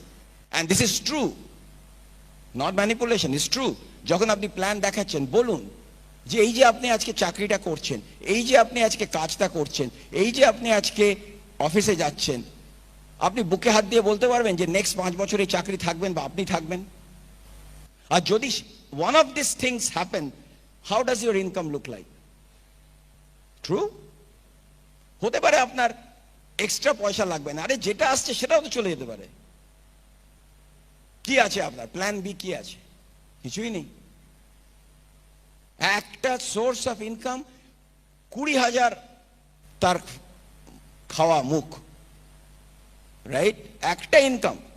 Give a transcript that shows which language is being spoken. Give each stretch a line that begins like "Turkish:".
English: And this is true, not manipulation, is true.
Bangla: যখন আপনি plan দেখাচ্ছেন, বলুন যে এই যে আপনি আজকে চাকরিটা করছেন, এই যে আপনি আজকে কাজটা করছেন, এই যে আপনি আজকে অফিসে যাচ্ছেন, আপনি বুকে হাত দিয়ে বলতে পারবেন যে নেক্সট 5 বছর এই চাকরি থাকবেন বা আপনি থাকবেন? আর
English: যদি one of these things happen, how does your income look like? True?
Bangla: হতে পারে আপনার এক্সট্রা পয়সা লাগবে না, আরে যেটা আসছে সেটাও তো চলে যেতে পারে। কি আছে আপনার প্ল্যান বি? কি আছে? কিছুই নেই। একটা সোর্স অফ ইনকাম 20,000 তার খাওয়া মুখ, রাইট? একটা ইনকাম।